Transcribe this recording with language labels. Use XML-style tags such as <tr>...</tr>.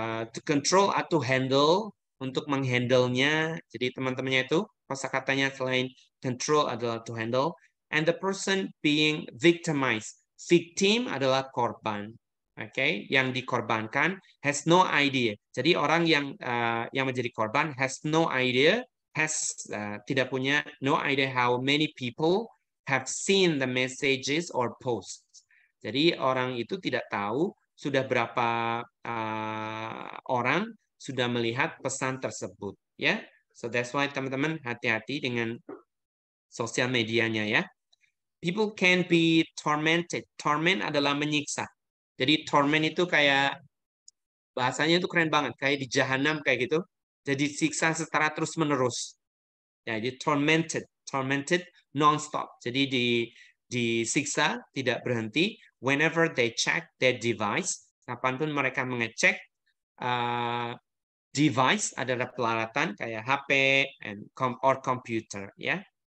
<en>to control</en> <id>atau handle, untuk menghandle-nya. Jadi teman-temannya itu kosakatanya selain control adalah to handle.</id> <en>And the person being victimized.</en> <id>Victim adalah korban. Oke, yang dikorbankan</id> <en>has no idea.</en> <id>Jadi orang yang menjadi korban</id> <en>has no idea, tidak punya no idea how many people have seen the messages or posts.</en> <id>Jadi orang itu tidak tahu sudah berapa orang sudah melihat pesan tersebut, ya.</id> <en>So that's why</en> <id>teman-teman hati-hati dengan sosial medianya, ya.</id> <en>People can be tormented.</en> <id>Torment adalah menyiksa. Jadi torment itu kayak bahasanya itu keren banget, kayak di jahanam kayak gitu. Jadi siksa secara terus-menerus. Ya, jadi</id> <en>tormented non-stop.</en> <id>Jadi disiksa tidak berhenti.</id> <en>Whenever they check their device,</en> <id>kapanpun mereka mengecek device adalah peralatan kayak HP</id> <en>or computer,</en> <id>ya.</id>